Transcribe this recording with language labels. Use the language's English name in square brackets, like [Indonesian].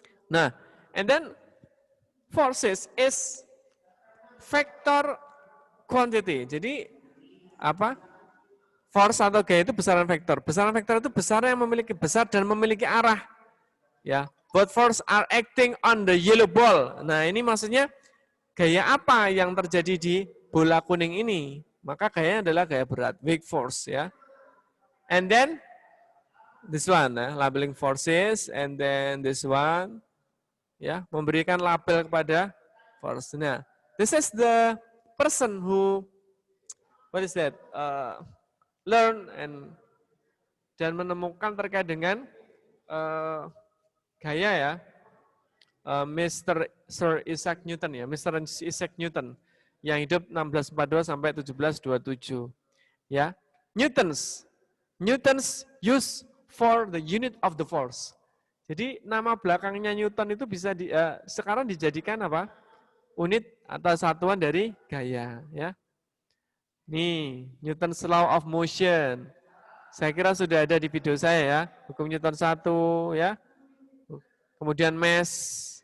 [English] Nah, and then forces is vector quantity. [Indonesian] Jadi apa? Force atau gaya itu besaran vektor. Besaran vektor itu besar yang memiliki besar dan memiliki arah. [English] Ya, both force are acting on the yellow ball. [Indonesian] Nah, ini maksudnya gaya apa yang terjadi di bola kuning ini? Maka gayanya adalah gaya berat, weak force ya. [English] And then this one, labeling forces, and then this one, ya, [Indonesian] memberikan label kepada force. [English] Nah, this is the person who, what is that, learn [Indonesian] dan menemukan terkait dengan gaya ya, [English] Mr. [Indonesian] Sir Isaac Newton ya, Mr. Isaac Newton yang hidup 1642 sampai 1727. [English] Ya, Newton's use for the unit of the force. [Indonesian] Jadi nama belakangnya Newton itu bisa sekarang dijadikan apa? Unit atau satuan dari gaya. Ya. [English] Nih, Newton's law of motion. [Indonesian] Saya kira sudah ada di video saya ya. Hukum Newton 1 ya. Kemudian mass.